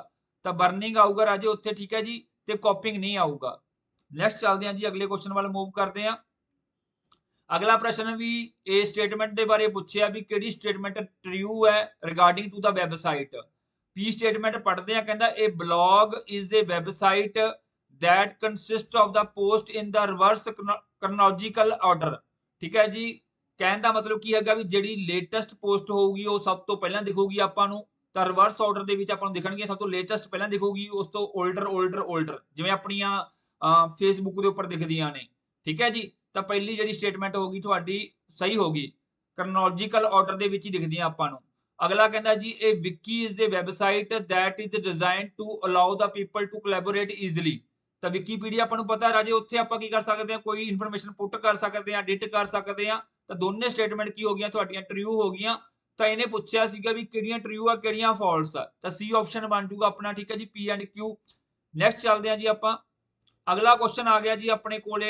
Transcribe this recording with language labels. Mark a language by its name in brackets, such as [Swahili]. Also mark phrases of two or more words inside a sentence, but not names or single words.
[Punjabi] ਤਾਂ ਬਰਨਿੰਗ ਆਊਗਾ ਰਾਜੇ ਉੱਥੇ। ਠੀਕ ਹੈ ਜੀ, ਤੇ ਕਾਪਿੰਗ ਨਹੀਂ ਆਊਗਾ। ਨੈਕਸਟ ਚੱਲਦੇ ਹਾਂ ਜੀ, ਅਗਲੇ ਕੁਐਸਚਨ ਵੱਲ ਮੂਵ ਕਰਦੇ ਹਾਂ। ਅਗਲਾ ਪ੍ਰਸ਼ਨ ਵੀ ਇਹ ਸਟੇਟਮੈਂਟ ਦੇ ਬਾਰੇ ਪੁੱਛਿਆ ਵੀ ਕਿਹੜੀ ਸਟੇਟਮੈਂਟ ਟਰੂ ਹੈ [English] regarding to the website. [Punjabi] ਪੀ ਸਟੇਟਮੈਂਟ ਪੜ੍ਹਦੇ ਆ। ਕਹਿੰਦਾ ਇਹ [English] blog is a website that consist of the post in the reverse chronological order। [Punjabi] ਠੀਕ ਹੈ ਜੀ, ਕਹਿਣ ਦਾ ਮਤਲਬ ਕੀ ਹੈਗਾ ਵੀ ਜਿਹੜੀ ਲੇਟੈਸਟ ਪੋਸਟ ਹੋਊਗੀ ਉਹ ਸਭ ਤੋਂ ਪਹਿਲਾਂ ਦਿਖੂਗੀ ਆਪਾਂ ਨੂੰ। ਤਾਂ [English] reverse order [Punjabi] ਦੇ ਵਿੱਚ ਆਪਾਂ ਨੂੰ ਦਿਖਣਗੀਆਂ, ਸਭ ਤੋਂ ਲੇਟੈਸਟ ਪਹਿਲਾਂ ਦਿਖੂਗੀ, ਉਸ ਤੋਂ 올ਡਰ ਜਿਵੇਂ ਆਪਣੀਆਂ ਫੇਸਬੁੱਕ ਦੇ ਉੱਪਰ ਦਿਖਦੀਆਂ ਨੇ। ਠੀਕ ਹੈ ਜੀ, ਤਾਂ ਪਹਿਲੀ ਜਿਹੜੀ ਸਟੇਟਮੈਂਟ ਹੋਗੀ ਤੁਹਾਡੀ ਸਹੀ ਹੋਗੀ, [English] chronological order [Punjabi] ਦੇ ਵਿੱਚ ਹੀ ਦਿਖਦੀਆਂ ਆਪਾਂ ਨੂੰ। ਅਗਲਾ ਕਹਿੰਦਾ ਜੀ ਇਹ [English] wiki is a website that is designed to allow the people to collaborate easily। [Punjabi] ਤਾਂ ਵਿਕੀਪੀਡੀਆ ਆਪਾਂ ਨੂੰ ਪਤਾ ਰਾਜੇ, ਉੱਥੇ ਆਪਾਂ ਕੀ ਕਰ ਸਕਦੇ ਹਾਂ, ਕੋਈ [English] information put [Punjabi] ਕਰ ਸਕਦੇ ਹਾਂ, ਐਡਿਟ ਕਰ ਸਕਦੇ ਹਾਂ। ਤਾਂ ਦੋਨੇ ਸਟੇਟਮੈਂਟ ਕੀ ਹੋ ਗਈਆਂ ਤੁਹਾਡੀਆਂ, ਟਰੂ ਹੋ ਗਈਆਂ। ਤਾਂ ਇਹਨੇ ਪੁੱਛਿਆ ਸੀਗਾ ਵੀ ਕਿਹੜੀਆਂ ਟਰੂ ਆ ਕਿਹੜੀਆਂ ਫਾਲਸ ਆ, ਤਾਂ ਸੀ ਆਪਸ਼ਨ ਬਣ ਜੂਗਾ ਆਪਣਾ। ਠੀਕ ਹੈ ਜੀ, [English] P and Q. [Punjabi] ਨੈਕਸਟ ਚੱਲਦੇ ਹਾਂ ਜੀ ਆਪਾਂ। ਅਗਲਾ ਕੁਐਸਚਨ ਆ ਗਿਆ ਜੀ ਆਪਣੇ ਕੋਲੇ।